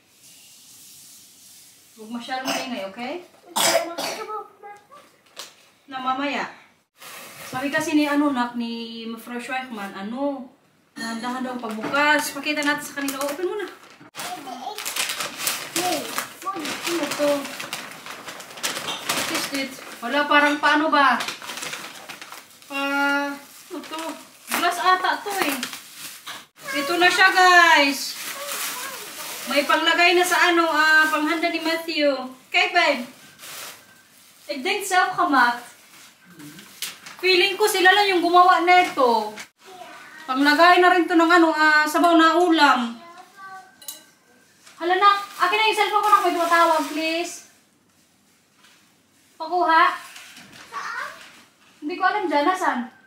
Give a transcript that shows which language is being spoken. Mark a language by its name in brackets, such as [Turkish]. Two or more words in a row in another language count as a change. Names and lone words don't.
[Filipino] Huwag masyadong maingay, okay? Na mamaya. Sabi kasi ni Nak, ni Fresh Weichman, dahan-dahan daw pagbukas. Pakita natin sa kanila. Open mo na. Ano to? [English] What is it? [Filipino] Wala, parang paano ba? Ano to? Glass ata to eh. Ito na siya, guys. May panglagay na sa panghanda ni Matthew. [Dutch] Kijk, babe. Ik denk zelf gemaakt. [Filipino] Feeling ko sila lang yung gumawa nito. Panglagay na rin to ng sabaw na ulam. Hala na, akin na yung cellphone ko na may tumatawag, please. Pakuha. Hindi ko alam dyan, nasan?